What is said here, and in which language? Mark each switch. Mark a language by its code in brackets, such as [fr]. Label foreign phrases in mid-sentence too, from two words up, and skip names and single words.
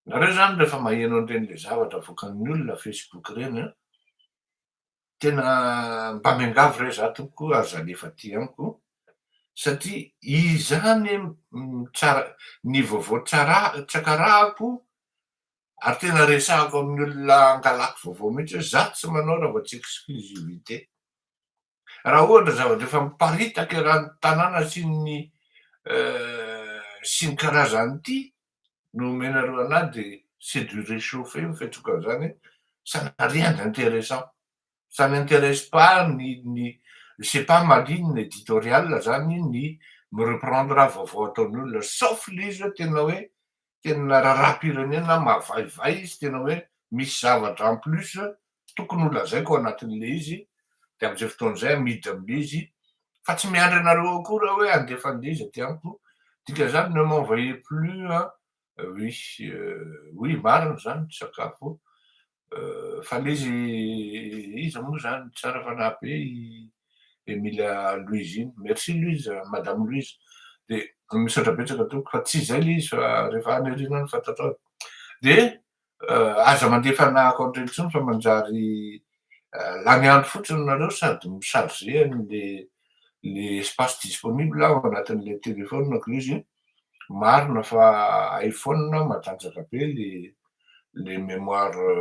[mg] zany rehefa maheno an'ireny le zavatra avoakan'ny olona Facebook reny tena mba miangavy re za tompoko aza alefa ty amiko satria izany tsara ny vaovao tsakarahako ary tena resahako amin'ny olona angalako vaovao mihitsy hoe za tsy manao raha vao tsy exclusivité. Raha ohatra zavatra efa miparitaka raha ny tanàna sy ny karazany ity no omenareo anahy de [fr] c'est du réchauffé [mg] mifetroka an'izany [fr] ça n'a rien d'intéressant, ça n'intéresse pas c'est pas ma ligne éditoriale [mg] zany ny mireprendre vaovao ataon'ny olona sauf le izy hoe tena hoe tena raharaham-pirenena mahavaivay izy tena hoe misy zavatra [fr] en plus [mg] tokony ho lazaiko ao anatin'le izy de am'izay fotoan'izay amidy am'le izy fa tsy miandry anareo akory hoe andefa an'le izy aty amiko dikan'izany [fr] ne m'envoyez plus oui [mg] oui marina zany ny sakafo fa le izy moa zany tsara fanahy be Emilia Louise iny, merci Louise, madame Louise de misaotra betsaka tompoko fa tsy zay le izy fa rehefa any aoriana any fantatrao de aza mandefa anahy ankoatra intsony fa manjary lany andro fotsiny nareo sady micharge le [fr] espace disponible [mg] ao anatin'le téléphonako izy marina fa iPhone matanjaka be le mémoire